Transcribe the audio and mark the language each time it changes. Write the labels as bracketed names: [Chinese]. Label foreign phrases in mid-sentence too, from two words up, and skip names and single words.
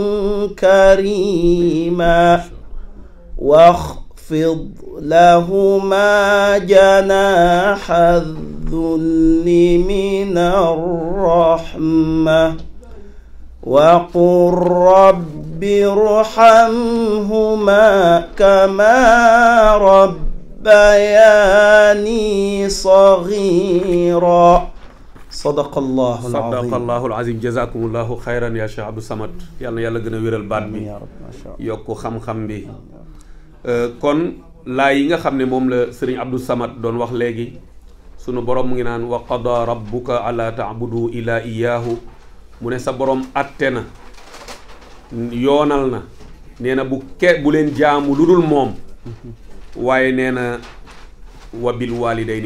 [Arabic] كريما واخفض لهما جناح الذل من الرحمة وقل رب ارحمهما كما ربياني صغيرا صدق الله العظيم جزاكم الله خيرا يا [Wolof] Cheikh Abdou Samad yàlla na yàlla gën a wéral baat bi yokk xam-xam bi. kon laa yi nga xam ne moom la sëriñ Abdou Samad doon wax léegi sunu borom mu ngi naan [Arabic] وقضى ربك ألا تعبدوا إلا إياه [Wolof] mu ne sa borom atte na yoonal na nee na bu leen jaamu lu dul moom waaye nee na [Arabic] وبال